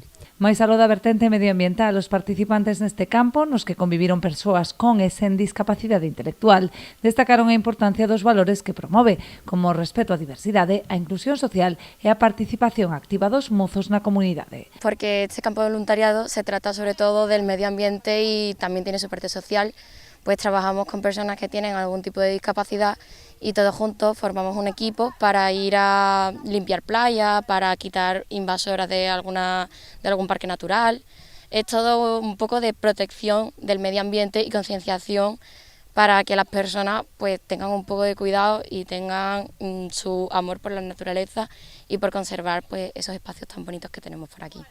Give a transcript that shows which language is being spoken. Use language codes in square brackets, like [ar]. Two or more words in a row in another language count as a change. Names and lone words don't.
[gl] Mais aló da vertente medioambiental, os participantes neste campo, nos que conviviron persoas con e sen discapacidade intelectual, destacaron a importancia dos valores que promove, como o respeto á diversidade, a inclusión social e a participación activa dos mozos na comunidade. [es] Porque este campo de voluntariado se trata sobre todo del medio ambiente y también tiene su parte social, pues trabajamos con personas que tienen algún tipo de discapacidad y todos juntos formamos un equipo para ir a limpiar playas, para quitar invasoras de algún parque natural. Es todo un poco de protección del medio ambiente y concienciación para que las personas pues tengan un poco de cuidado y tengan su amor por la naturaleza y por conservar pues esos espacios tan bonitos que tenemos por aquí.